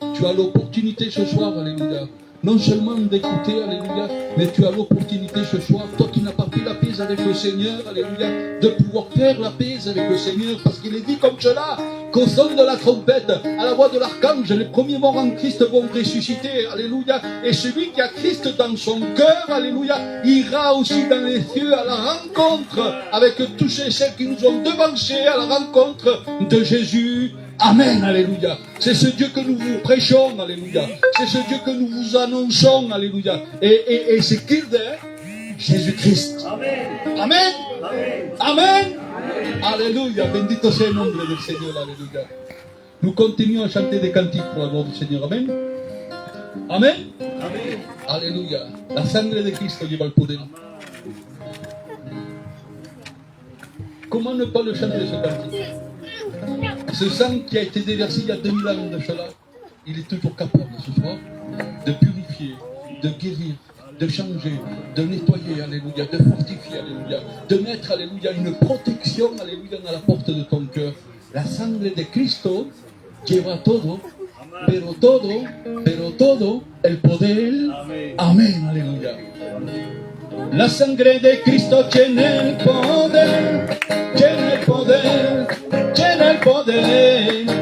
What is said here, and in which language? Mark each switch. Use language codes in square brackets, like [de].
[fr] Tu as l'opportunité ce soir, alléluia, non seulement d'écouter, alléluia, mais tu as l'opportunité ce soir, toi qui n'as pas fait la paix avec le Seigneur, alléluia, de pouvoir faire la paix avec le Seigneur, parce qu'il est dit comme cela, qu'au son de la trompette, à la voix de l'archange, les premiers morts en Christ vont ressusciter, alléluia, et celui qui a Christ dans son cœur, alléluia, ira aussi dans les cieux à la rencontre avec tous ceux qui nous ont devancés à la rencontre de Jésus. Amen, alléluia. C'est ce Dieu que nous vous prêchons, alléluia. C'est ce Dieu que nous vous annonçons, alléluia. Et c'est qui est Jésus-Christ. Amen. Amen. Amen. Alléluia. [es] Bendito sea el nombre del Señor, alléluia. [fr] Nous continuons à chanter des cantiques pour la gloire du Seigneur. Amen. Amen. Amen. Alléluia. [es] La sangre de Cristo lleva el poder. [fr] Comment ne pas le chanter ce cantique? Ce sang qui a été déversé il y a 2000 ans de cela, il est toujours capable ce soir de purifier, de guérir, de changer, de nettoyer, alléluia, de fortifier, alléluia, de mettre, alléluia, une protection, alléluia, dans la porte de ton cœur. [es] La sangre de Cristo lleva todo, pero todo, el poder. Amén, aleluya. La sangre de Cristo tiene el poder, tiene el poder, tiene el poder.